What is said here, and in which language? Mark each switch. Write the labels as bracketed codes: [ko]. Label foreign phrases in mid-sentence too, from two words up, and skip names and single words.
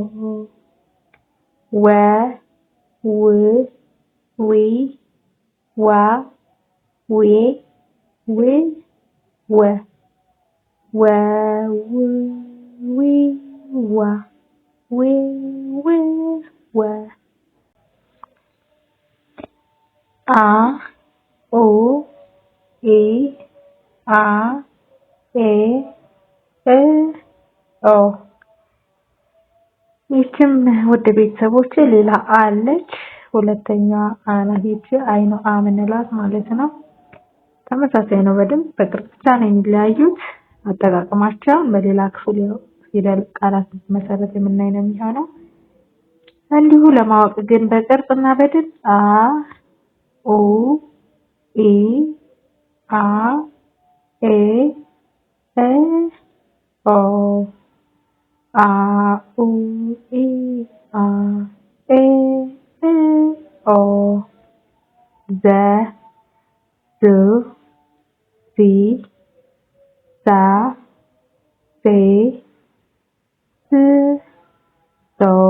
[am] ወ ው ዊ ዋ ዌ ው ወ ወ ው ዊ ዋ ዌ ው ወ አ ኡ ኢ አ ኤ እ ኦ። ይህችም ውድ ቤተሰቦች ሌላ አለች። ሁለተኛዋ አናት ይቺ አይኑ አ ምንላት ማለት ነው። ተመሳሳይ ነው። በደንብ በቅርጽ ብቻ ነው የሚለያዩት። አጠቃቀማቸው በሌላ ክፍል ፊደል ቃላት መሰረት የምናይ ነው የሚሆነው። እንዲሁ ለማወቅ ግን በቅርጽና በድምፅ አ ኡ ኢ አ ኤ እ ኦ አ ኡ ኢ አ ኤ እ ኦ ዘ ዙ ዚ ዛ ዜ ዝ ዞ